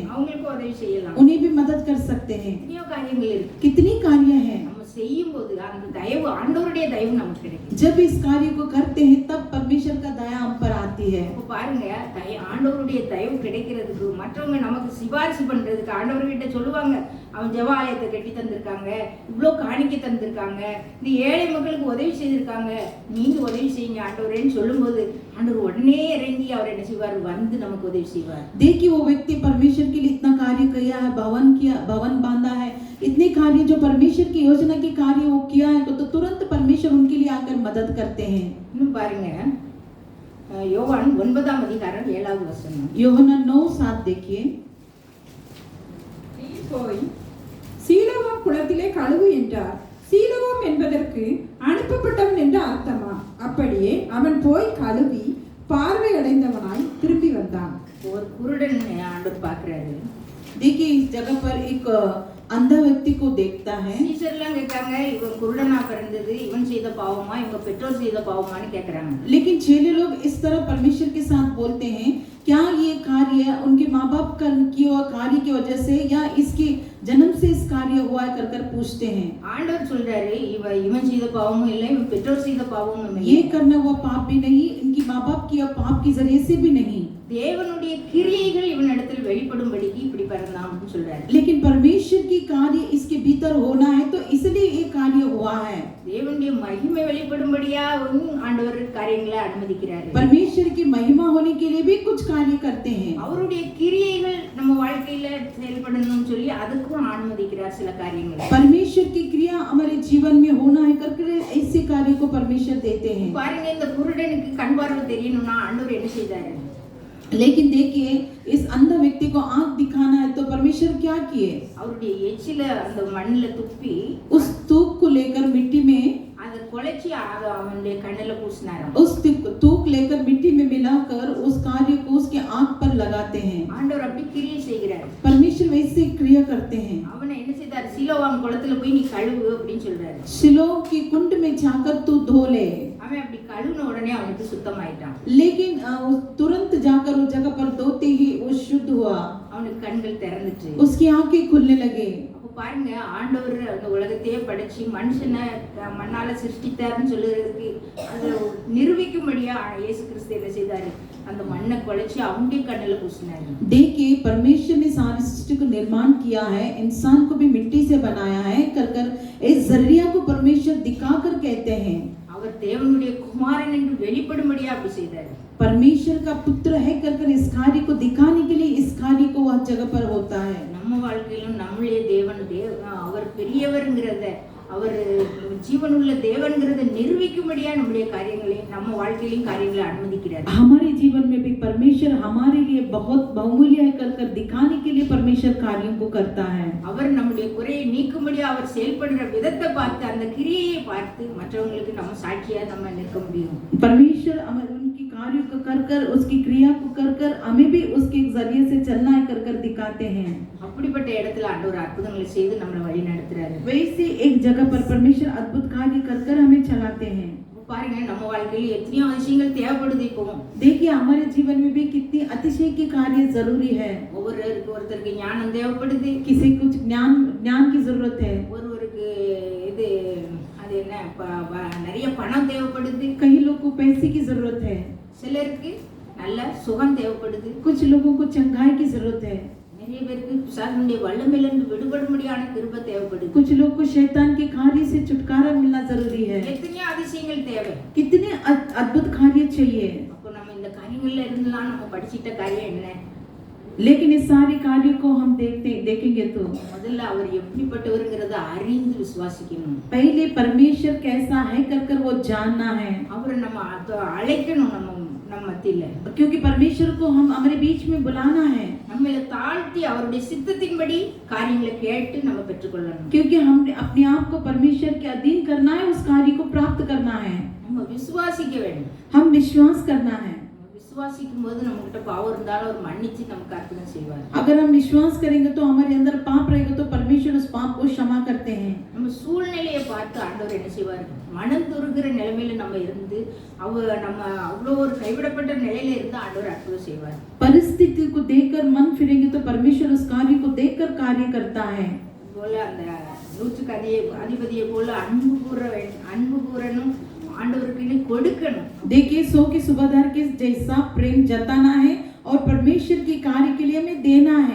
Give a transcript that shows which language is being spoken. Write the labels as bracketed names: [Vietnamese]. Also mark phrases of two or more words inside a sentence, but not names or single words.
[Tamil] அவங்களுக்கு உதவி செய்யலாம். [Hindi] उन्हें भी मदद कर सकते हैं. [Tamil] எத்தனையோ காரியங்கள் இருக்கு. [Hindi] कितनी कार्य हैं. [Tamil] நம்ம செய்யும் போது அந்த தயவு, ஆண்டவருடைய தயவு நமக்கு கிடைக்கும். [Hindi] जब इस कार्य को करते हैं तब परमेश्वर का दया हम पर आती है. [Tamil] அப்ப பாருங்க, ஆண்டவருடைய தயவு கிடைக்கிறதுக்கு மற்றவங்க நமக்கு சிபாரிசு பண்றதுக்கு ஆண்டவர்கிட்ட சொல்லுவாங்க, அவன் ஜெப ஆலயத்தை கட்டி தந்திருக்காங்க, இவ்வளோ காணிக்க தந்திருக்காங்க, இந்த ஏழை மக்களுக்கு உதவி செய்திருக்காங்க, நீங்க உதவி செய்யுங்க ஆண்டவரேன்னு சொல்லும்போது ஆண்டவர் உடனே இறங்கி அவர் என்ன செய்வார்? வந்து நமக்கு உதவி செய்வார். [Hindi] देखिए वो व्यक्ति परमेश्वर के लिए इतना कार्य किया है, भवन बांधा है, इतने कार्य जो परमेश्वर की योजना के कार्य वो किया है तो तुरंत परमेश्वर उनके लिए आकर मदद करते हैं. [Tamil] இன்னும் பாருங்க, யோவான் 9ஆம் அதிகாரம் 7வது வசனம். [Hindi] யோவான் 9:7 देखिए. [Tamil] நீ போய் சீலோவாம் குளத்திலே கழுவு என்றார். சீலோவாம் என்பதற்கு அனுப்பப்பட்டவன் என்று அர்த்தமா? அப்படியே அவன் போய் கழுவி பார்வை அடைந்தவனாய் திரும்பி வந்தான். ஒரு குருடன் ஆண்டவர் பார்க்கிறாரு. [Hindi] देखिए इस जगह पर एक अंधा व्यक्ति को देखता देता है। [Tamil] சீசர்லாம் கேட்காங்க, இவன் குருடனா பிறந்தது இவன் செய்த பாவமா இவங்க பெற்றோர் செய்த பாவமான்னு கேட்கறாங்க. [Hindi] लेकिन चेले लोग इस तरह परमेश्वर के साथ बोलते हैं, क्या ये कार्य उनके माँ बाप की कार्य की वजह से या इसके जन्म से इस कार्य हुआ है कर पूछते हैं। [Tamil] ஆண்டவர் சொல்றாரு, இவன் செய்த பாவமும் இல்லை இவன் பெற்றோர் செய்த பாவமும் இல்லை, [Hindi] ये करना हुआ पाप भी नहीं, इनकी माँ बाप की पाप की जरिए से भी नहीं, [Tamil] தேவனுடைய கிரியைகள் இவனிடத்தில் வெளிப்படும்படிக்கு இப்படி பிறந்தான்னு சொல்றாரு. [Hindi] लेकिन परमेश्वर की कार्य इसके भीतर होना है तो इसलिए ये कार्य हुआ है। [Tamil] தேவனுடைய மகிமை வெளிப்படும்படியா ஆண்டவர் காரியங்களை அனுமதிக்கிறாரு. [Hindi] परमेश्वर की महिमा होने के लिए भी कुछ कार्य करते हैं। [Tamil] அவருடைய கிரியைகள் நம்ம வாழ்க்கையில செயல்படணும்னு சொல்லி அதுக்கும் அனுமதிக்கிறார் சில காரியங்களை. [Hindi] परमेश्वर की क्रिया हमारे जीवन में होना है करके ऐसे कार्य को परमेश्वर देते हैं। [Tamil] பாருங்க, இந்த குருடனுக்கு கண் பார்வை தெரியணும்னா ஆண்டவர் என்ன செய்தாரு? [Hindi] लेकिन देखिए, इस अंध व्यक्ति को आंख दिखाना है तो परमेश्वर क्या किए? [Tamil] அவருடைய எச்சில அந்த மண்ணுல துப்பி [Hindi] उस थूक को लेकर मिट्टी में [Tamil] அதை குழைச்சி அவனுடைய கண்ணுல பூசினாராம். [Hindi] उस थूक लेकर मिट्टी में मिलाकर उस कार्य को उसके आंख पर लगाते हैं। [Tamil] ஆண்டவர் அப்படி கிரியை செய்கிறார். [Hindi] परमेश्वर वैसे क्रिया करते हैं। [Tamil] அவனை என்ன செய்தார்? சிலோவாம் குளத்துல போய் நீ கழுவு அப்படின்னு சொல்றாரு. [Hindi] शिलोह की कुंड में जाकर तू धो ले। [Tamil] அவன் அப்படி கழுவுன உடனே அவனுக்கு சுத்தமாயிட்டான். [Hindi] लेकिन तुरंत जाकर उस जगह पर धोते ही वो शुद्ध हुआ, [Tamil] அவனுக்கு கண்கள் திறந்துச்சு. [Hindi] उसकी आंखें खुलने लगे। [Tamil] அப்ப பாருங்க, ஆண்டவர் அந்த உலகத்தையே படைச்சு மனுஷனை மண்ணால சிருஷ்டித்தாருன்னு சொல்லுறதுக்கு அதை நிரூபிக்கும்படியா இயேசு கிறிஸ்து என்ன செய்தாரு? அந்த மண்ணை குழைச்சி அவனுடைய கண்ணுல பூசினாரு. [Hindi] देखिए, परमेश्वर ने सारी सृष्टि को निर्माण किया है, इंसान को भी मिट्टी से बनाया है कर इस जरिया को परमेश्वर दिखाकर कहते हैं [Tamil] அவர் தேவனுடைய குமாரன் என்று வெளிப்படும்படியா அப்படி செய்தாரு. [Hindi] परमेश्वर का पुत्र है कर इस कार्य को दिखाने के लिए इस कार्य को वह जगह पर होता है। [Tamil] நம்ம வாழ்க்கையிலும் நம்மளுடைய தேவன் அவர் பெரியவர்ங்கிறத, அவர் ஜீவனுள்ள தேவன்கிறத நிரூபிக்கும்படியா நம்முடைய காரியங்களை நம்ம வாழ்க்கையிலும் காரியங்களை அனுமதிக்கிறார். [Hindi] हमारे जीवन में भी परमेश्वर हमारे लिए बहुत बहुमूल्य है कर दिखाने के लिए परमेश्वर कार्यों को करता है। [Tamil] அவர் நம்முடைய குறையை நீக்கும்படியா அவர் செயல்படுற விதத்தை பார்த்து அந்த கிரியையை பார்த்து மற்றவங்களுக்கு நம்ம சாட்சியா நம்ம நிற்க முடியும். [Hindi] परमेश्वर उनकी कार्यों को कर उसकी क्रिया को कर हमें भी उसके जरिए से चलना है कर दिखाते हैं। [Tamil] அப்படிப்பட்ட இடத்துல ஆண்டவர் அற்புதங்களை செய்து நம்மளை வழி நடத்துறாரு. [Hindi] वैसे एक जगह पर परमेश्वर अद्भुत कार्य कर हमें चलाते हैं। [Tamil] பாருங்க, நம்ம வாழ்க்கையில எத்தனையோ அதிசயங்கள் தேவைப்படுது. இப்போ [Hindi] देखिए, हमारे जीवन में भी कितनी अतिशय की कार्य जरूरी है। [Tamil] ஒருத்தருக்கு ஞானம் தேவைப்படுது, [Hindi] किसी कुछ ज्ञान की जरूरत है, [Tamil] ஒருவருக்கு இது அது என்ன நிறைய பணம் தேவைப்படுது, [Hindi] कई लोगों को पैसे की जरूरत है, [Tamil] சிலருக்கு நல்ல சுகம் தேவைப்படுது, [Hindi] कुछ लोगों को चंगाई की जरूरत है, [Tamil] நிறைய பேருக்கு பிசாசுடைய வல்லமையிலிருந்து விடுபடும்படியான கிருபை தேவைப்படுது, [Hindi] कुछ लोग को शैतान के कार्य से छुटकारा मिलना जरूरी है। [Tamil] எத்தனையோ அதிசயங்கள் தேவை. [Hindi] कितने अद्भुत कार्य चाहिए। [Tamil] அப்போ நம்ம இந்த காரியங்கள்ல இருந்தெல்லாம் நம்ம படிச்சிட்ட காரியம் என்ன? [Hindi] लेकिन इस सारे कार्य को हम देखेंगे तो [Tamil] முதல்ல அவர் எப்படிப்பட்டவருங்கிறத அறிந்து விசுவாசிக்கணும். [Hindi] पहले परमेश्वर कैसा है कर वो जानना है, [Tamil] அவரை நம்ம அழைக்கணும் நம்ம மத்தியில. [Hindi] क्योंकि परमेश्वर को हम हमारे बीच में बुलाना है, [Tamil] நம்மள தாழ்த்தி அவருடைய சித்தத்தின்படி காரியங்களை கேட்டு நம்ம பெற்றுக்கொள்ளணும். [Hindi] क्योंकि हमने अपने आप को परमेश्वर के अधीन करना है, उस कार्य को प्राप्त करना है, [Tamil] நம்ம விசுவாசிக்க வேண்டும். [Hindi] हम विश्वास करना है। [Tamil] விசுவாசிக்கும் போது நம்ம கிட்ட பாவம் இருந்தாலும் அவர் மன்னிச்சு நமக்கு அற்புதம் செய்வார். [Hindi] अगर हम विश्वास करेंगे तो हमारे अंदर पाप रहेगा तो परमेश्वर उस पाप को क्षमा करते हैं। [Tamil] நம்ம சூழ்நிலையை பார்த்து ஆண்டவர் என்ன செய்வார்? மனம் துருகிற நிலைமையில நம்ம இருந்து நம்ம அவ்வளோ ஒரு கைவிடப்பட்ட நிலையில இருந்து ஆண்டவர் அற்புதம் செய்வார். [Hindi] परिस्थिति को देखकर मन फिरेंगे तो परमेश्वर उस कार्य को देखकर कार्य करता है। [Tamil] போல அந்த நூற்றுக்கு அதிபதியை போல அன்பு கூறணும், ஆண்டவருக்கு கொடுக்கணும். [Hindi] देखिए, 100 के सूबेदार के जैसा प्रेम जताना है और परमेश्वर की कार्य के लिए हमें देना है,